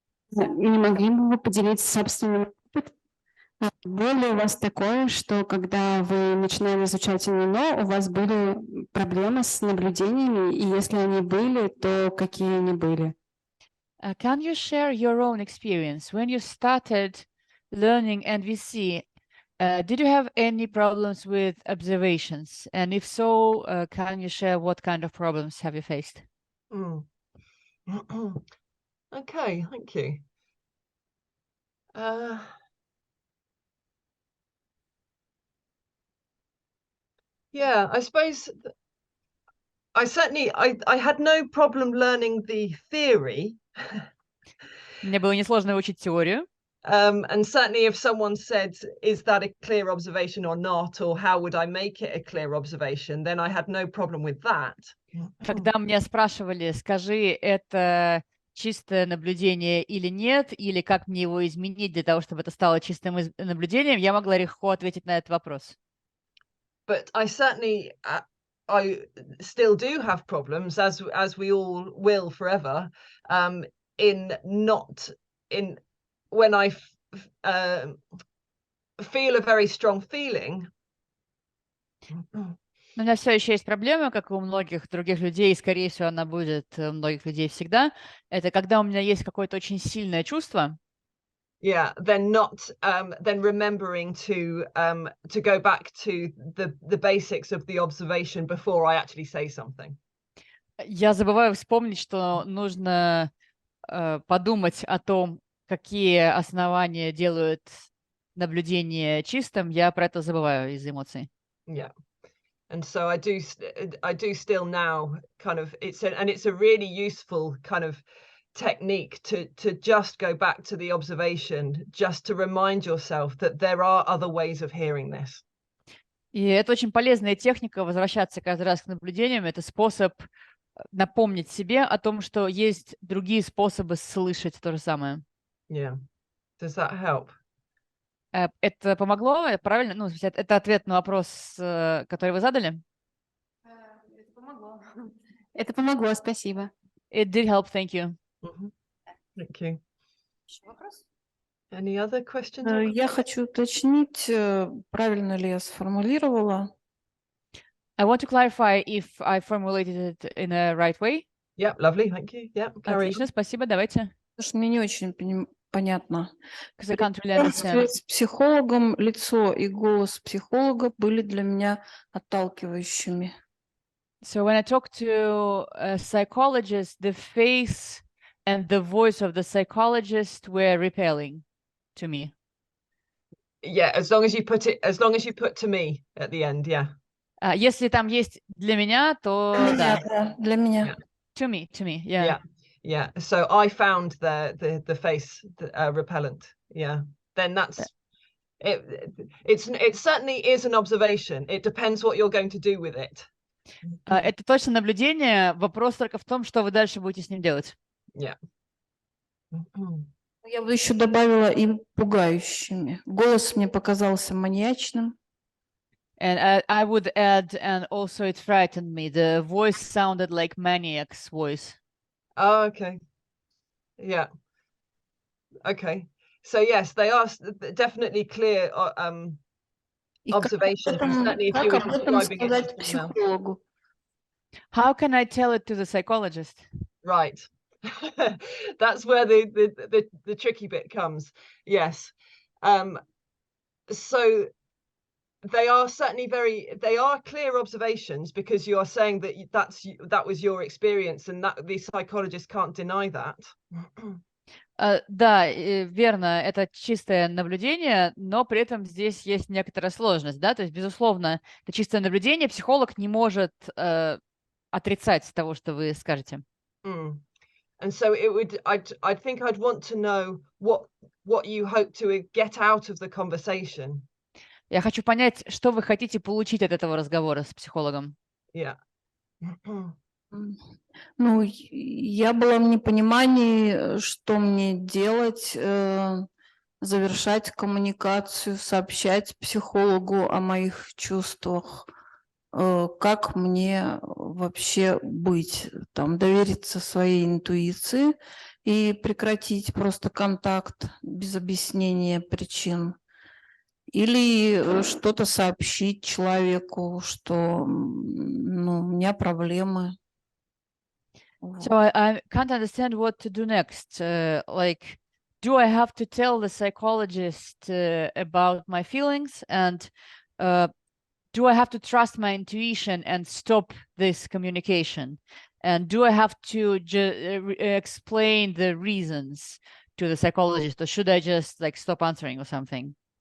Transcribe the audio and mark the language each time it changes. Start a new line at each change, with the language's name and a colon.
Russian: Не могли бы вы поделиться собственным опытом? Было ли у вас такое, что когда вы начинали изучать НЛО, у вас были проблемы с наблюдениями, и если они были, то какие они были?
English: Can you share your own experience? When you started learning NVC, did you have any problems with observations? And if so, can you share what kind of problems have you faced? Okay, thank you. Yeah, I suppose I had no problem learning the theory.
Russian: Мне было несложно учить теорию.
English: And certainly if someone said, is that a clear observation or not, or how would I make it a clear observation, then I had no problem with that.
Russian: Когда меня спрашивали, скажи, это чистое наблюдение или нет, или как мне его изменить для того, чтобы это стало чистым наблюдением, я могла легко ответить на этот вопрос.
English: But I certainly, I still do have problems, as we all will forever, when I feel a very strong feeling.
Russian: Но у меня все еще есть проблема, как и у многих других людей, и, скорее всего, она будет у многих людей всегда. Это когда у меня есть какое-то очень сильное чувство.
English: Yeah, then remembering to go back to the basics of the observation before I actually say something.
Russian: Я забываю вспомнить, что нужно подумать о том, какие основания делают наблюдение чистым. Я про это забываю из-за эмоций.
English: Yeah. And so I do still now kind of it's a really useful kind of technique to just go back to the observation, just to remind yourself that there are other ways of hearing this.
Russian: И это очень полезная техника возвращаться каждый раз к наблюдениям. Это способ напомнить себе о том, что есть другие способы слышать то же самое.
English: Yeah. Does that help?
Russian: Это помогло? Правильно? Ну, это ответ на вопрос, который вы задали? Это помогло. Это помогло, спасибо.
English: It did help, thank you. Thank you.
Russian: Еще вопрос?
English: Any other questions?
Russian: Я хочу уточнить, правильно ли я сформулировала.
English: I want to clarify if I formulated it in a right way. Yeah, lovely, thank you. Yeah,
Russian: Отлично, спасибо, давайте. Потому что мне не очень понятно.
English: Because I can't really
Russian: В разговоре
English: understand.
Russian: с психологом лицо и голос психолога были для меня отталкивающими.
English: So when I talk to a psychologist, the face and the voice of the psychologist were repelling to me. Yeah, as long as you put to me at the end, yeah.
Russian: Если там есть для меня, то Для меня, да. да, для меня.
English: Yeah. To me, yeah. Yeah. So I found the face repellent. Yeah. Then that's it. It certainly is an observation. It depends what you're going to do with it.
Russian: Это точно наблюдение. Вопрос только в том, что вы дальше будете с ним делать.
English: Yeah.
Russian: Я бы еще добавила им пугающими. Голос мне показался маньячным.
English: And I would add, and also it frightened me. The voice sounded like maniac's voice. Oh, okay. Yeah. Okay. So yes, they are definitely clear
Russian: И как
English: observations.
Russian: об этом-
English: Certainly, if
Russian: как
English: you were
Russian: об этом
English: describing it
Russian: сказать
English: to female.
Russian: психологу?
English: How can I tell it to the psychologist? Right. That's where the tricky bit comes. Yes. So they are certainly they are clear observations, because you are saying that that was your experience, and that the psychologist can't deny that.
Russian: Да, верно, это чистое наблюдение, но при этом здесь есть некоторая сложность, да, то есть, безусловно, это чистое наблюдение, психолог не может отрицать того, что вы скажете.
English: And so I think I'd want to know what you hope to get out of the conversation.
Russian: Я хочу понять, что вы хотите получить от этого разговора с психологом.
English: Yeah.
Russian: Ну, я была в непонимании, что мне делать, завершать коммуникацию, сообщать психологу о моих чувствах, как мне вообще быть, там, довериться своей интуиции и прекратить просто контакт без объяснения причин. Или что-то сообщить человеку, что у меня проблемы.
English: So I can't understand what to do next. Like, do I have to tell the psychologist about my feelings, and do I have to trust my intuition and stop this communication? And do I have to explain the reasons to the psychologist, or should I just like stop answering or something?